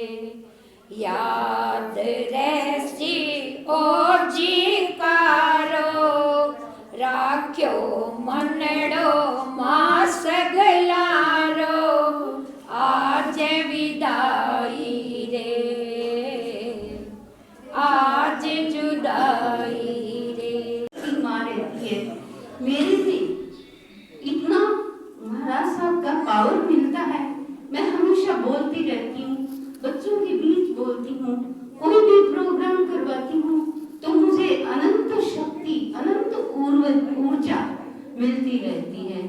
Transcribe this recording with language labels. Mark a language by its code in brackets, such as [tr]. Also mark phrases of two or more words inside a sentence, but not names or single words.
[rwr] याद रहसी ओ जी कारो, राख्यो मनड़ो मां सगलारो, आज विदाई रे, आज जुदाई रे। [hi] माँ रहती है, मेरे से इतना महाराज साहब का पावर मिलता है। मैं हमेशा बोलती रहती हूँ, बच्चों के बीच बोलती हूँ, कोई भी प्रोग्राम करवाती हूँ तो मुझे अनंत शक्ति, अनंत ऊर्जा मिलती रहती है।